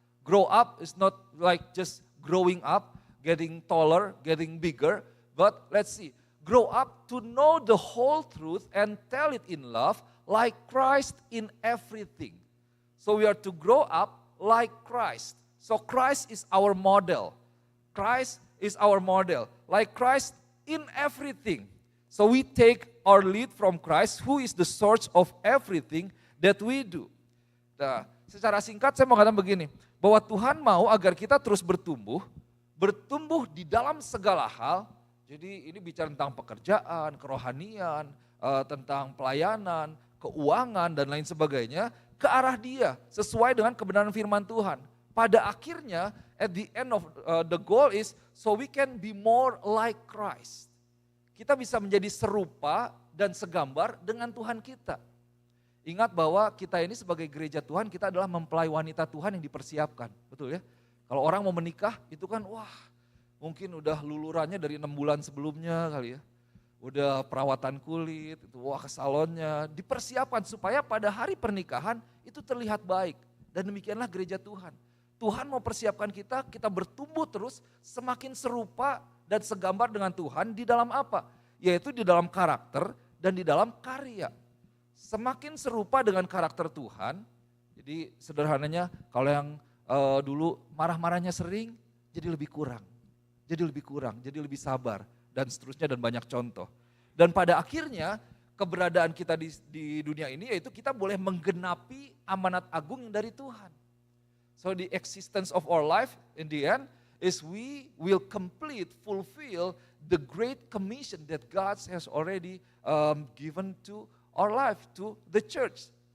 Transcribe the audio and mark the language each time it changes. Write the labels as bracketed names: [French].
[English] Grow up is not like just growing up, getting taller, getting bigger, but let's see, grow up to know the whole truth and tell it in love like Christ in everything. So we are to grow up like Christ. So Christ is our model. Christ is our model, like Christ in everything. So we take our lead from Christ, who is the source of everything that we do. [Indonesian] Nah, secara singkat saya mau katakan begini, bahwa Tuhan mau agar kita terus bertumbuh di dalam segala hal. Jadi ini bicara tentang pekerjaan, kerohanian, tentang pelayanan, keuangan dan lain sebagainya, ke arah Dia sesuai dengan kebenaran firman Tuhan. Pada akhirnya, [English] at the end of the goal is so we can be more like Christ. [Indonesian] Kita bisa menjadi serupa dan segambar dengan Tuhan kita. Ingat bahwa kita ini sebagai gereja Tuhan, kita adalah mempelai wanita Tuhan yang dipersiapkan, betul ya? Kalau orang mau menikah itu kan wah mungkin udah lulurannya dari 6 bulan sebelumnya kali ya. Udah perawatan kulit, itu wah ke salonnya, dipersiapkan supaya pada hari pernikahan itu terlihat baik. Dan demikianlah gereja Tuhan. Tuhan mau persiapkan kita bertumbuh terus semakin serupa dan segambar dengan Tuhan di dalam apa? Yaitu di dalam karakter dan di dalam karya. Semakin serupa dengan karakter Tuhan, jadi sederhananya kalau yang dulu marah-marahnya sering, jadi lebih kurang, jadi lebih sabar, dan seterusnya dan banyak contoh. Dan pada akhirnya keberadaan kita di dunia ini yaitu kita boleh menggenapi amanat agung yang dari Tuhan. [English] So the existence of our life in the end is we will fulfill the great commission that God has already given to our life, to the church.